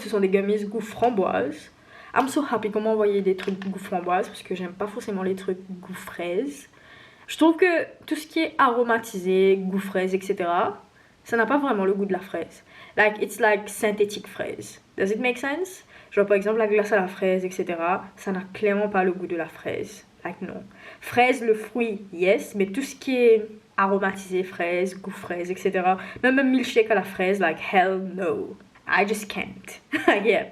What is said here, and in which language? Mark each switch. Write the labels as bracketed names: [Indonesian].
[French] Ce sont des gummies goût framboise. [English] I'm so happy [French] qu'on m'a envoyé des trucs goût framboise parce que j'aime pas forcément les trucs goût fraise. Je trouve que tout ce qui est aromatisé, goût fraise, etc., ça n'a pas vraiment le goût de la fraise. [English] Like, it's like synthétique fraise. Does it make sense? [French] Genre par exemple la glace à la fraise, etc., ça n'a clairement pas le goût de la fraise. Like non. Fraise, le fruit, yes, mais tout ce qui est aromatisé fraise, goût fraise, etc., même milkshake à la fraise, [English] like hell no. I just can't. Yeah.